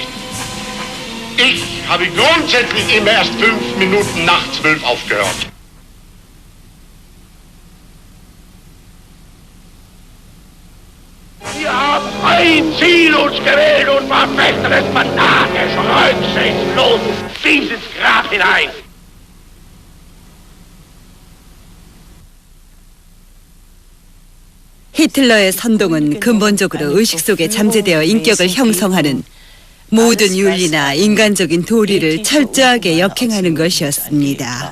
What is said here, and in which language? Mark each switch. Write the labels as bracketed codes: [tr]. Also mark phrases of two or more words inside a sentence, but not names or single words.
[de] Ich habe grundsätzlich immer erst 5 Minuten nach 12 aufgehört. Wir haben ein Ziel uns gewählt und verfechten es fanatisch, rücksichtslos bis ins Grab hinein. [ko] 히틀러의 선동은 근본적으로 의식 속에 잠재되어 인격을 형성하는 모든 윤리나 인간적인 도리를 철저하게 역행하는 것이었습니다.